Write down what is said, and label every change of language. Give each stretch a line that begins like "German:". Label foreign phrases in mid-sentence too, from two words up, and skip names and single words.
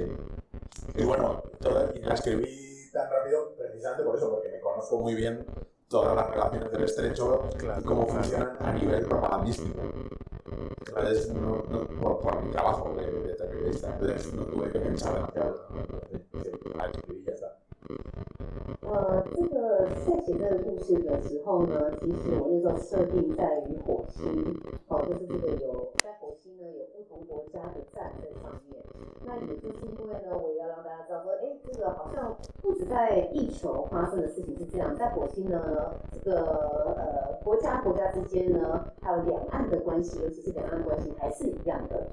Spanish: Y bueno, y la escribí tan rápido precisamente por eso, porque me conozco muy bien todas las relaciones del estrecho y cómo funcionan a nivel propagandístico. Entonces, por mi trabajo de periodista, entonces no tuve que pensar demasiado. Escribí y ya está.
Chinese: 这个在写这个故事的时候呢，其实我那时候设定在于火星，就是这个在火星呢有不同国家的站在上面。那也就是因为呢，我也要让大家知道说，这个好像不止在地球发生的事情是这样，在火星呢，这个国家之间呢，还有两岸的关系，尤其是两岸关系还是一样的。